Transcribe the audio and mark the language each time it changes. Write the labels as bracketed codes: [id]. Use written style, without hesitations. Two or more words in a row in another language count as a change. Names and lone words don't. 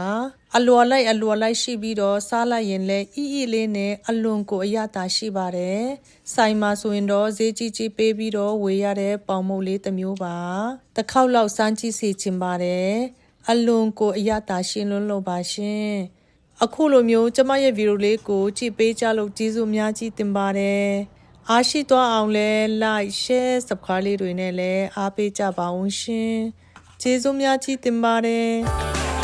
[my] အလွာလိုက်ရှိပြီးတော့စားလိုက်ရင်လည်းလေးနဲ့အလွန်ကိုအရသာရှိပါတယ်ဆိုင်မှာဆိုရင်တော့ဈေးကြီးပေးပြီးတော့ဝယ်ရတဲ့ပေါင်မုတ်လေးတစ်မျိုးပါတစ်ခေါက်လောက်စမ်းကြည့်စီချင်ပါတယ်အလွန်ကိုအရသာရှင်းလွန်းလို့ပါရှင်အခုလိုမျိုးကျမရဲ့ဗီဒီယိုလေးကိုကြည့်ပေးကြလို့ကျေးဇူးများကြီးတင်ပါတယ်အားရှိသွားအောင်လဲ [en] like share subscribe [my] လေးတွေနဲ့လည်းအားပေးကြပါအောင်ရှင်ကျေးဇူးများကြီးတင်ပါတယ်